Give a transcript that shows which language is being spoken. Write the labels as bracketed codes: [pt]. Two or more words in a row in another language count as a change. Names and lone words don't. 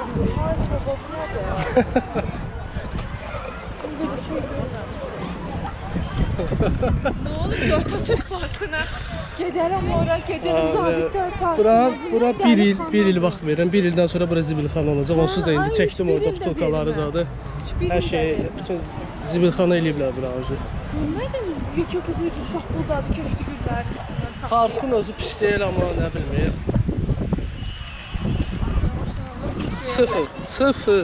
[tr] Ne olur Atatürk Parkı'na giderim oraya, giderim Zabitler Parkı'na. [az] Bura bir il vaxt verirəm. Bir ildən sonra bura zibilxana olacaq. Onsuz da indi çəkdim orada butulkaları zadı. Hər şey, bütün zibilxana eləyiblər bura. Bilmədim, yekə qızıydı, uşaq buradadı, köşdü güllərin üstündən. Parkın özü pis deyil amma nə bilməyəm. Sıfır, sıfır.